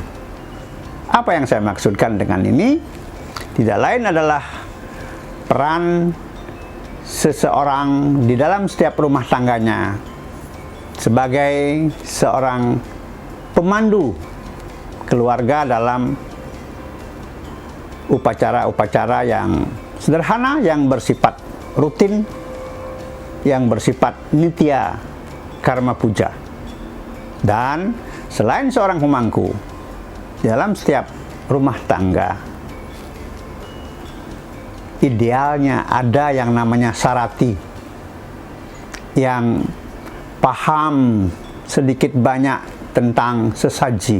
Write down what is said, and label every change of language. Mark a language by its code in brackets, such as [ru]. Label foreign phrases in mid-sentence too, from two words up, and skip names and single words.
[id] Apa yang saya maksudkan dengan ini? Tidak lain adalah peran seseorang di dalam setiap rumah tangganya sebagai seorang pemandu keluarga dalam upacara-upacara yang sederhana, yang bersifat rutin, yang bersifat [sa] nitya karma puja. [id] Dan selain seorang pemangku, dalam setiap rumah tangga idealnya ada yang namanya sarati, yang paham sedikit banyak tentang sesaji.